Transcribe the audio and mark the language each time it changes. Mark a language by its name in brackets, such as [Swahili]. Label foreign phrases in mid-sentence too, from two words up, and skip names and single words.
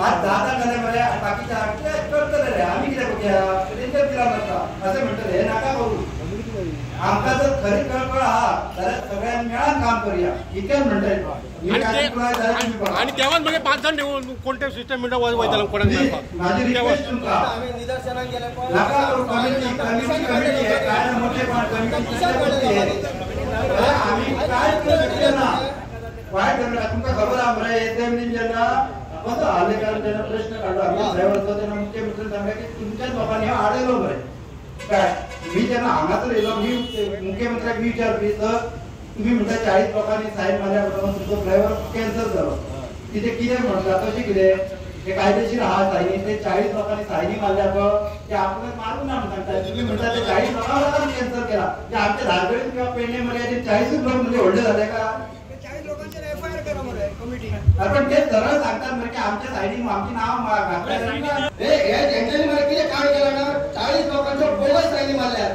[Konkani] आज जाता जाल्यार मरे बाकीच्या करतले रे आमी कितें करूया तेंचेर दिला नाका अशें म्हणटले हे नाका करूं. आमकां जर खरी कळकळ आहा जाल्यार सगळ्यांनी मेळून काम करूया इतकेंच म्हणटा. [Marathi] आणि तेव्हाच म्हणजे 5 जण कोणत्या सिस्टम वयताले कोणाक मेळपाक [Konkani] माझी रिक्वेस्ट तुमकां आमी निदर्शनाक गेले नाका करूं. [Marathi] कमिटी हे काय मोठे कमिटी आम्ही काय केलं ना वाईट झालं. तुमका खबर आहे मरे एसएमनी जेन्ना कसं आलेकर जेन्ना प्रश्न काढला आम्ही ड्रायव्हरचा तेन्ना मुख्यमंत्री सांगले की तुमच्याच लोकांनी हा आडयलो मरे काय. [Konkani] मी जेन्ना हांगासर येयलो मी मुख्यमंत्र्याक विचारली तर तुम्ही म्हणटा 40 लोकांनी सायन मारल्या म्हणून तुमचो ड्रायव्हर कॅन्सल जालो. कितें म्हणटा तशें कितें हे कायदेशीर आहा सायनी ते 40 लोकांनी सायनी मारल्या ते आपल्याला मारून ना म्हणतात. [Marathi] तुम्ही म्हणता ते 40 लोकांनी कॅन्सल केला ते आमच्या धारगळीत किंवा पेडणे मध्ये 40 लोक म्हणजे व्हडले झाले का 40 लोकांचे एफआयआर करा मरे कमिटी. आपण ते सरळ सांगतात मरे की आमच्या सायनी आमची नाव घातल्या हे त्यांच्यानी मरे किती काम केलं ना 40 लोकांच्या बोगस सायनी मारल्या.